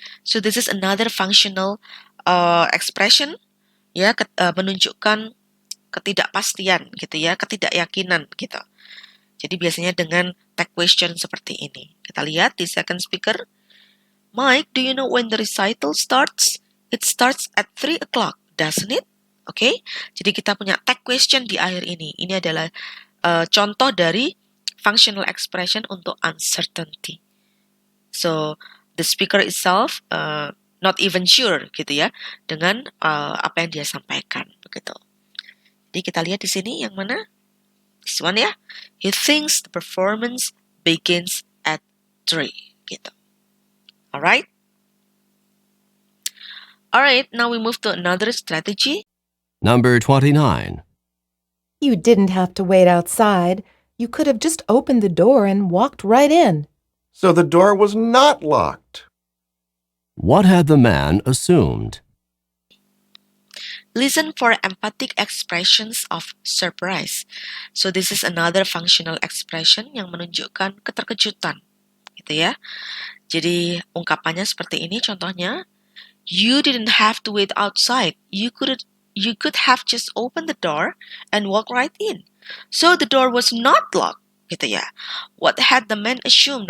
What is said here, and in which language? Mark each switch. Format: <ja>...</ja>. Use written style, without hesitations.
<en>So this is another functional expression ya</en> <id>menunjukkan ketidakpastian gitu ya, ketidakyakinan gitu. Jadi biasanya dengan tag question seperti ini. Kita lihat di second speaker.</id> <en>Mike, do you know when the recital starts? It starts at 3 o'clock, doesn't it?</en> <id>Okay? Jadi kita punya tag question di akhir ini. Ini adalah contoh dari functional expression untuk uncertainty.</id> <en>So, the speaker itself not even sure</en> <id>gitu ya dengan apa yang dia sampaikan begitu. Jadi kita lihat di sini yang mana?</id> <en>This one ya. He thinks the performance begins at 3 gitu. Alright? Alright, now we move to another strategy. Number 29. You didn't have to wait outside. You could have just opened the door and walked right in. So the door was not locked. What had the man assumed? Listen for emphatic expressions of surprise. So this is another functional expression</en> <id>yang menunjukkan keterkejutan. Gitu ya. Jadi ungkapannya seperti ini contohnya.</id> <en>You didn't have to wait outside. You could have just opened the door and walked right in. So the door was not locked. Gitu ya. What had the man assumed?</en>